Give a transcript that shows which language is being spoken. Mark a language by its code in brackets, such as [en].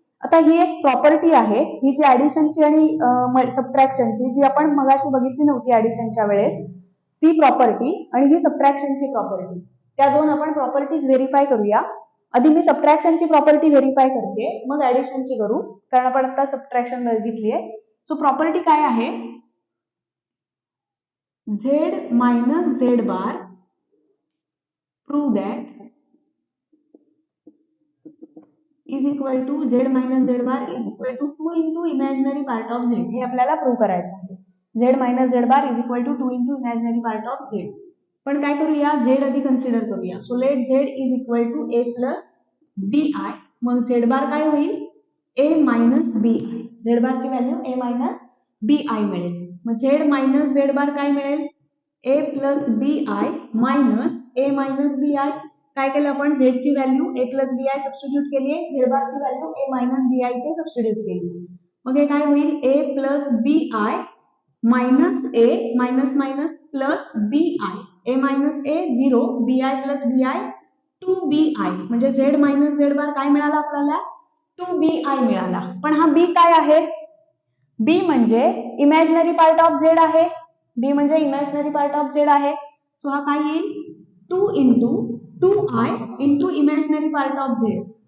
[mr] आता ही एक प्रॉपर्टी आहे, ही जी ऍडिशनची आणि सबट्रॅक्शनची जी आपण मगाशी बघितली नव्हती ऍडिशनच्या वेळेस, ती प्रॉपर्टी आणि ही सबट्रॅक्शनची प्रॉपर्टी, त्या दोन आपण प्रॉपर्टीज व्हेरीफाय करूया. आधी मी सबट्रॅक्शनची प्रॉपर्टी व्हेरीफाय करते, मग ऍडिशनची करू, कारण आपण आता सबट्रॅक्शन बघितली आहे. सो प्रॉपर्टी काय आहे? [en] Z minus Z bar prove that is equal to Z minus Z bar is equal to 2 into imaginary part of Z. [mr] हे आपल्याला प्रूव्ह करायचं आहे. [en] Z minus Z bar is equal to 2 into imaginary part of Z. [mr] पण काय करूया, [en] Z आधी consider करूया. So let Z is equal to a plus b i. [mr] मग झेड बार काय होईल, ए मायनस बी आय. झेड बारची value A minus B I मिळेल. मग झेड मायनस झेड बार काय मिळेल, ए plus B I minus A minus B I. काय केलं आपण, झेडची value A plus B I substitute केली आहे, झेड बारची value A minus B I इथे सबस्टिट्यूट केली. मग हे काय होईल, ए plus B I minus A minus minus plus B I. [en] A minus a 0, b i plus b i 2bi. [mr] म्हणजे झेड मायनस झेड बार काय मिळाला आपल्याला, 2bi मिळाला. पण हा बी काय आहे, बी म्हणजे इमॅजिनरी पार्ट ऑफ झेड आहे. बी म्हणजे इमॅजिनरी पार्ट ऑफ झेड आहे. सो हा काय येईल, 2 into 2i into imaginary part of Z.